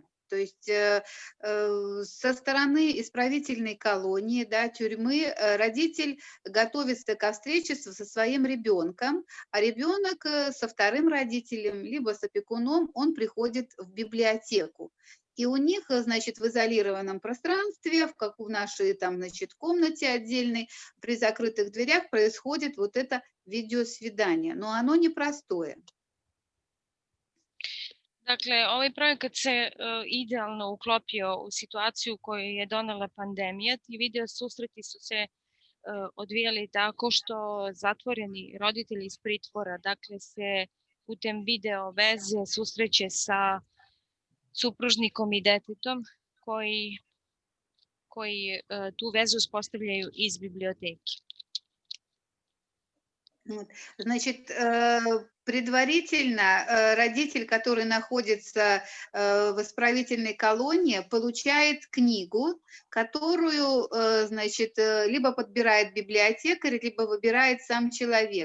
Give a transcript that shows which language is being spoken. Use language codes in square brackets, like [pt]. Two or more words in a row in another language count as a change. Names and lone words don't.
[ru] То есть со стороны исправительной колонии, да, тюрьмы, родитель готовится ко встрече со своим ребенком, а ребенок со вторым родителем, либо с опекуном, он приходит в библиотеку. И у них, значит, в изолированном пространстве, в нашей там, значит, комнате отдельной, при закрытых дверях происходит вот это видеосвидание. Но оно непростое. [sr] Dakle, ovaj projekat se idealno uklopio u situaciju koju je donela pandemija. Ti video susreti su se odvijali tako što zatvoreni roditelji iz pritvora, dakle, se putem video veze susreće sa supružnikom i detetom koji tu vezu uspostavljaju iz biblioteke. [ru] Значит, предварительно родитель, который находится в исправительной колонии, получает книгу, которую, значит, либо подбирает библиотекарь, либо выбирает сам человек.